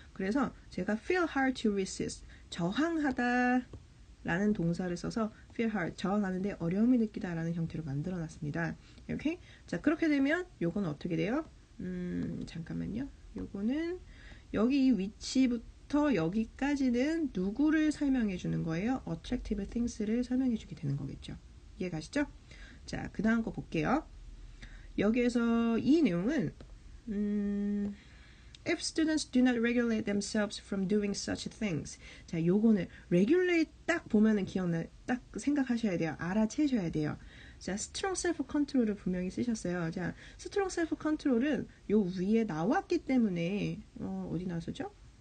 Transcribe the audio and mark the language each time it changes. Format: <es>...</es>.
<ko>그래서 제가</ko> <en>feel hard to resist</en> <ko>저항하다 라는 동사를 써서</ko> <en>feel hard</en> <ko>저항하는데 어려움을 느끼다 라는 형태로 만들어 놨습니다. 이렇게 자 그렇게 되면 요건 어떻게 돼요? 잠깐만요. 요거는 여기 이 위치부터 여기까지는 누구를 설명해 주는 거예요?</ko> <en>attractive things</en> <ko>를 설명해 주게 되는 거겠죠. 이해가시죠? 자, 그 다음 거 볼게요. 여기에서 이 내용은</ko> <en>If students do not regulate themselves from doing such things.</en> <ko>자, 요거는 regulate 딱 보면은 딱 생각하셔야 돼요. 알아채셔야 돼요. 자,</ko> <en>strong self control</en> <ko>을 분명히 쓰셨어요. 자, strong self control은 요 위에 나왔기 때문에 어디 나왔었죠?</ko>